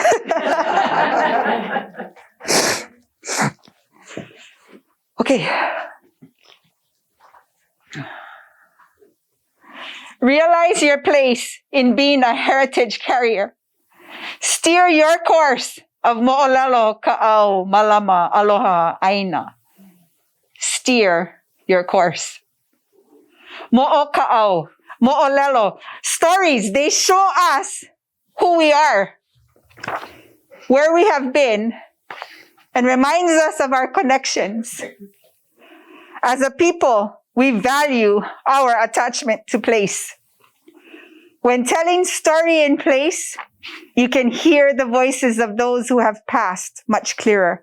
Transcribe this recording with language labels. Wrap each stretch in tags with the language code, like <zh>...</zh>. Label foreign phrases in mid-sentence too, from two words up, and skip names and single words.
<en>Okay. Realize your place in being a heritage carrier. Steer your course of</en> <haw>mo'olelo, ka'au, malama, aloha, aina.</haw> <en>Steer your course.</en> <haw>Mo'o ka'au, mo'olelo.</haw> <en>Stories, they show us who we are, where we have been, and reminds us of our connections. As a people, we value our attachment to place. When telling story in place, you can hear the voices of those who have passed much clearer.</en>